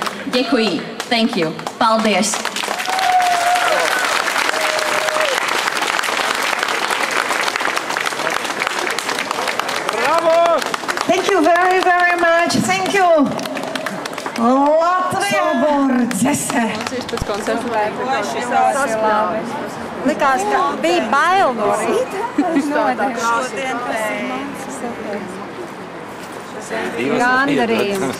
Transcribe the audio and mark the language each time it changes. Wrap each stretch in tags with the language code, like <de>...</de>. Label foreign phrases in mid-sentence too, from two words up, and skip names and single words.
<en>Děkuji. Thank you. Paldies. Bravo! Thank you very, very much. Thank you.</en> <lv>Latvija. Sobor dzese. Likās, ka bija bail no rīta. Gandarījums.</lv>